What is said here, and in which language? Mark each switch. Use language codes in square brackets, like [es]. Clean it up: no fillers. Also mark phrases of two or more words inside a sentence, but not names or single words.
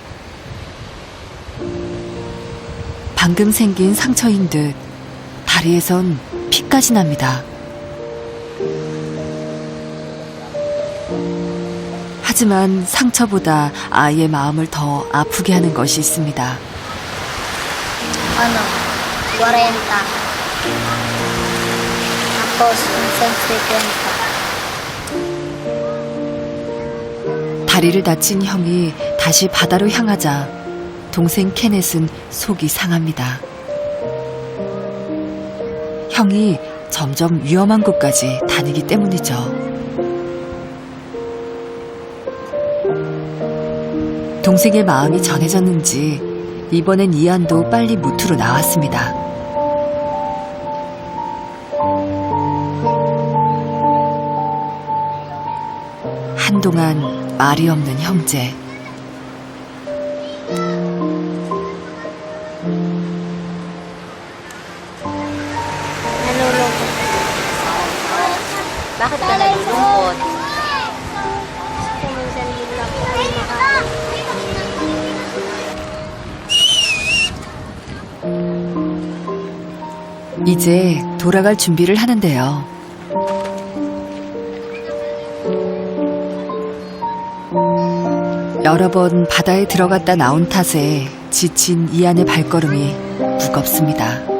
[ko] 방금 생긴 상처인 듯 다리에선 피까지 납니다. 하지만 상처보다 아이의 마음을 더 아프게 하는 것이 있습니다. [tl] Ano? 40. Tapos, minsan 50. [ko] 다리를 다친 형이 다시 바다로 향하자 동생 케넷은 속이 상합니다. 형이 점점 위험한 곳까지 다니기 때문이죠. 동생의 마음이 전해졌는지 이번엔 이안도 빨리 무트로 나왔습니다. 한동안 말이 없는 형제. [tl] Nalulungkot. Bakit ka nalulungkot? Minsan din lang po kayo makain. [ko] 이제 돌아갈 준비를 하는데요. 여러 번 바다에 들어갔다 나온 탓에 지친 이안의 발걸음이 무겁습니다.